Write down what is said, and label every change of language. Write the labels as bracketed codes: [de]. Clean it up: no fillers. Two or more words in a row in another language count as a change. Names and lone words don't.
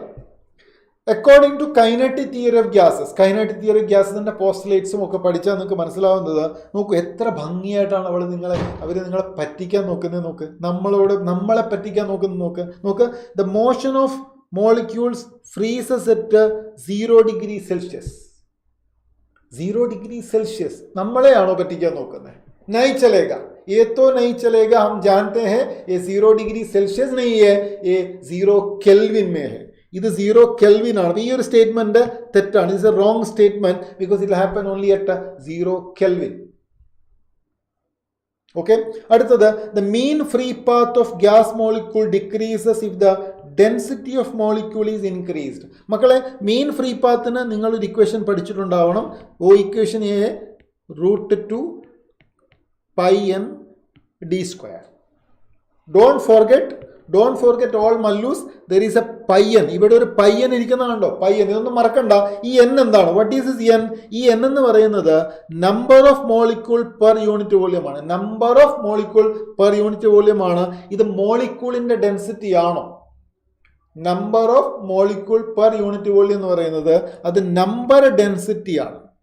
[en] according to kinetic theory of gases, kinetic theory of gasesിൻ്റെ [ml] പോസ്റ്റ്ലേറ്റ്സും ഒക്കെ പഠിച്ചാൽ നിങ്ങൾക്ക് മനസ്സിലാവുന്നത്, നോക്കൂ എത്ര ഭംഗിയായിട്ടാണ് അവർ നിങ്ങളെ പറ്റിക്കാൻ നോക്കുന്നത്. നമ്മളെ പറ്റിക്കാൻ നോക്ക്. [en] the motion of molecules freezes at 0 degree Celsius. [ml] 0 [en] degree Celsius [ml] നമ്മളെയാണോ പറ്റിക്കാൻ നോക്കുന്നത്? [hi] नहीं चलेगा, ये तो नहीं चलेगा. हम जानते हैं ये 0 [en] degree Celsius [hi] नहीं है, ये 0 केल्विन में है. [ml] ഇത് 0 കെൽവിൻ ആണ്. ഈ ഒരു സ്റ്റേറ്റ്മെന്റ് തെറ്റാണ്. [en] it's a wrong statement because it happen only at 0 Kelvin. ഓക്കെ, അടുത്തത് the mean free path of gas molecule decreases if the density of molecule is increased. [ml] മക്കളെ, [en] mean free pathിന് [ml] നിങ്ങളൊരു ഇക്വേഷൻ പഠിച്ചിട്ടുണ്ടാവണം. [en] equation √2 pi n d square. Don't forget all mallus, there is a pi n. [ml] ഇവിടെ ഒരു [en] pi n [ml] ഇരിക്കുന്നതാണോ? [en] pi n, [ml] ഇതൊന്നും മറക്കണ്ട. ഈ n എന്താണ്? [en] what is this n? [ml] ഈ n എന്ന് പറയുന്നത് [en] number of molecule per unit volume ആണ്. number of molecule per unit volume ആണ്. [ml] ഇത് മോളിക്യൂളിന്റെ ഡെൻസിറ്റി ആണോ? [en] number of molecule per unit volume [ml] എന്ന് പറയുന്നത് അത് [en] number density ആണ്.